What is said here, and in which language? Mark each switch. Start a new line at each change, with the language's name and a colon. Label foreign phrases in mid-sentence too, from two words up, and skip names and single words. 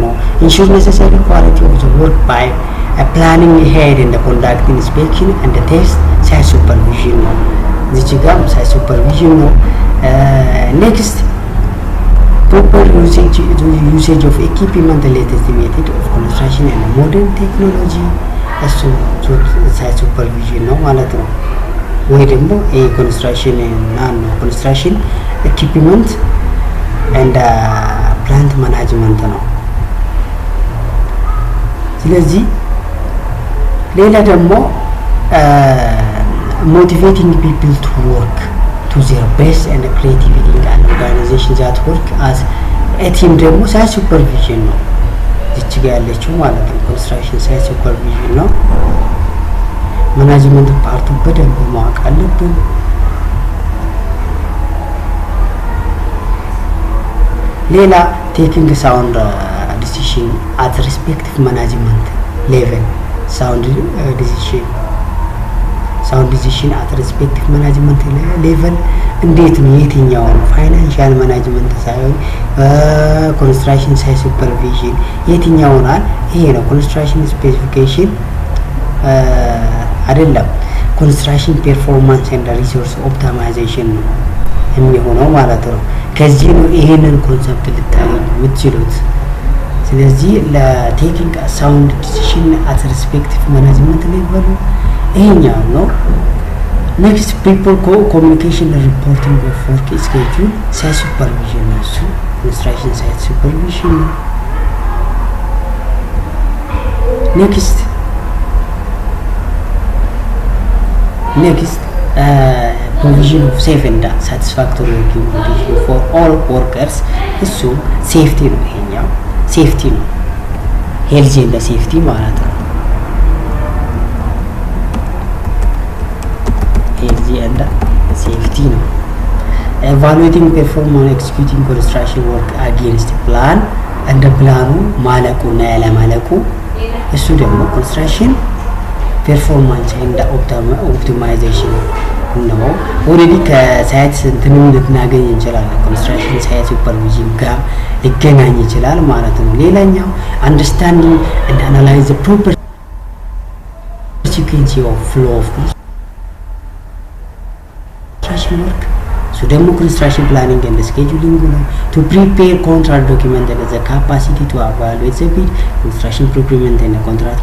English: Ensure necessary quality of the work by planning ahead and the conducting inspection and the test site supervision. This is site supervision. Next, proper usage of equipment, the latest method of construction and modern technology. So site supervision
Amharic: ነው ማለት ነው። ወይ ደግሞ
English: construction equipment and plant management ነው።
Amharic: ስለዚህ ሌላ ደግሞ
English: motivating people to work to their best and creativity and organization that work as a team ደግሞ site supervision ነው።
Amharic: እቺ ጋር ያለችው ማለት ነው
English: construction site supervision ነው።
Amharic: ማናጅመንት ፓርቱ በደንብ ማወቅ አለብን።
English: ሌላ taking sound decision at respective management level sound decision at respective management level
Amharic: እንዴት ነው የትኛው ፋይናንሻል ማኔጅመንት ሳይሆን
English: construction site supervision
Amharic: የትኛው ነው? ይሄ ነው
English: construction specification አይደለም construction performance and resource optimization
Amharic: ነው የሚሆነው ማለት ነው። ከዚህ ነው ይሄንን ኮንሰፕት ልታገኙ የምትችሉት። ስለዚህ
English: ለቴኪንግ ሳውንድ ዲሲሽን at respective management level
Amharic: ይሄኛው ነው።
English: next people communication and reporting of work schedule site supervision ነው። construction site supervision ነው። next provision of safe and satisfactory working condition for all workers
Amharic: እሱ ሴፍቲ ነው። ይሄኛው ሴፍቲ ነው።
English: ሄልዝ and safety
Amharic: ማለት ነው።
English: ሄልዝ and safety ነው። evaluating performance executing construction work against plan
Amharic: እንደ ፕላኑ ማለቁና ያለማለቁ እሱ ደግሞ
English: construction performance and optimization ነው።
Amharic: ኦሬዲ ከሳይት እንትንም ልናገኝ እንችላለን።
English: construction site supervision
Amharic: ጋር ሊገናኝ ይችላል ማለት ነው። ሌላኛው
English: understanding and analyze the proper sequence of flow of construction work. So ደግሞ construction planning and scheduling ነው። to prepare contract document and the capacity to evaluate the bid construction procurement and contract